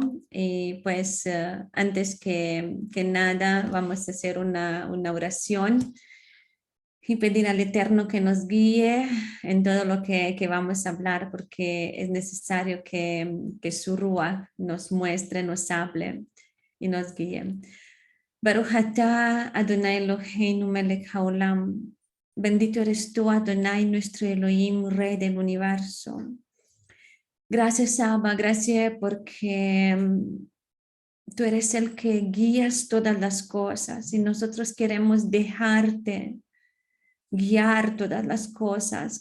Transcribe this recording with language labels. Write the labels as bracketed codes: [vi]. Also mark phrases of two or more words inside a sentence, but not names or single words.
[es] Y pues antes que nada vamos a hacer una oración y pedir al Eterno que nos guíe en todo lo que vamos a hablar, porque es necesario que su Ruach nos muestre, nos hable y nos guíe. [he] ברוך אתה אדני אלהינו מלך העולם. [es] Bendito eres tú, Adonai, nuestro Elohim, Rey del universo. Gracias, Abba, gracias porque tú eres el que guías todas las cosas y nosotros queremos dejarte guiar todas las cosas.